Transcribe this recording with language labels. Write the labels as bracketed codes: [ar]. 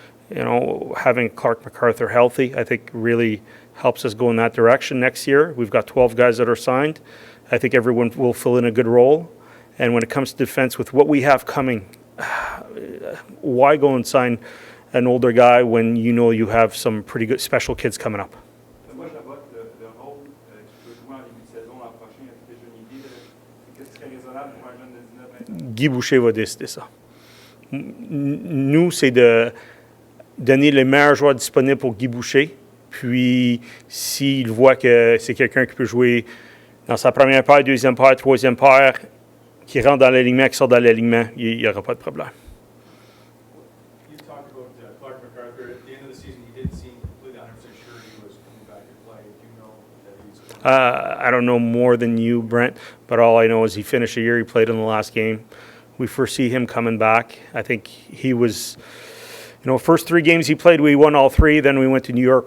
[en] You know, having Clark MacArthur healthy, I think really helps us go in that direction next year. We've got 12 guys that are signed. I think everyone will fill in a good role. And when it comes to defense, with what we have coming, why go and sign an older guy when you know you have some pretty good special kids coming up? [fr] Moi, Chabot, le rôle qui peut jouer en début de saison l'an prochain, as-tu déjà une idée de ce qui serait raisonnable pour un jeune de 19-20 ans? Guy Boucher va décider ça. Nous, c'est de donner les meilleurs joueurs disponibles pour Guy Boucher. Puis, s'il voit que c'est quelqu'un qui peut jouer dans sa première paire, deuxième paire, troisième paire, qui rentre dans l'alignement, qui sort dans l'alignement, il n'y aura pas de problème. [en] You talked about Clark MacArthur. At the end of the season, he didn't seem completely 100% sure he was coming back to play. Do you know that he's coming back? I don't know more than you, Brent, but all I know is he finished a year. He played in the last game. We foresee him coming back. I think he was, first 3 games he played, we won all 3. Then we went to New York.